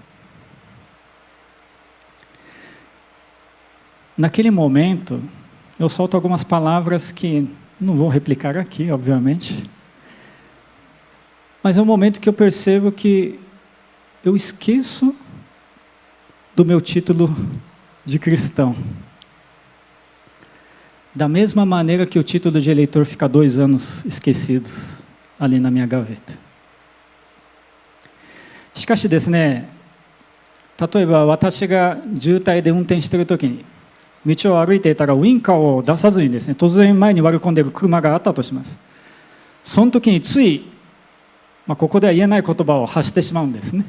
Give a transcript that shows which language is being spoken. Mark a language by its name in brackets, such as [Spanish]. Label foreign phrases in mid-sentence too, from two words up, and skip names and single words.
[Portuguese] Naquele momento, eu solto algumas palavras que não vou replicar aqui, obviamente, mas é um momento que eu percebo que eu esqueço do meu título de cristão. Da mesma maneira que o título de eleitor fica 2 anos esquecidos ali na minha gaveta. [Japanese] しかしですね、例えば私が渋滞で運転しているときに、道を歩いていたらウインカーを出さずにですね、突然前に割り込んでいる車があったとします。その時につい、ここでは言えない言葉を発してしまうんですね。